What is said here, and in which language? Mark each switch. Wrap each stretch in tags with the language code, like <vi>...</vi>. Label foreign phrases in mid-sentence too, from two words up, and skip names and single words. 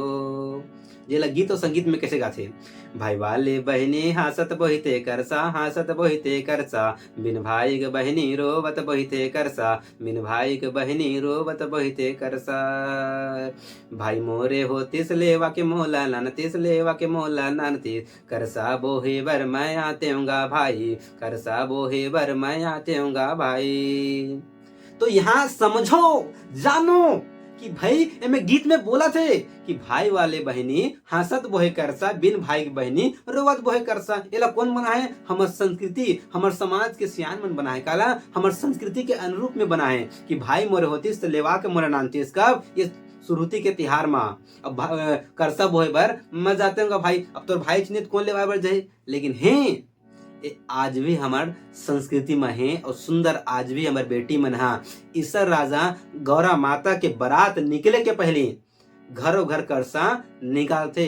<hne>ये गीत और संगीत में कैसे गाते? भाई वाले बहनी हासत बोहिते करसा, हासत बोहिते करसा, बिन भाई बहनी रोवत बोहिते करसा, बिन भाई बहनी रोवत बोहिते करसा। भाई मोरे हो तिस लेवा के मोला नन, तिस लेवा के मोला नन तीस, करसा बोहे बर मैं आते हूँगा भाई, करसा बोहे बर मैं आते हूँगा भाई। तो यहाँ समझो, जानो कि भाई में गीत में बोला थे कि भाई वाले बहनी हंसत बोहे करसा, बिन भाई की बहनी रोवत बोहे करसा। एला कौन बना है? हमर संस्कृति, हमर समाज के सियान मन बना है। काला हमर संस्कृति के अनुरूप में बना है कि भाई मोरे होतीस तो लेवा के मोरे नानतीस। कब? ये श्रुति के तिहार में। अब करसा बोहे बर मैं जाते हूँ भाई, अब तो भाई चिन्हित कौन लेवा बर जाए? लेकिन है आज भी हमार संस्कृति में है और सुंदर आज भी हमार बेटी मन हा ईसा राजा गौरा माता के बारात निकले के पहले घरों घर करसा निकालते।</hne>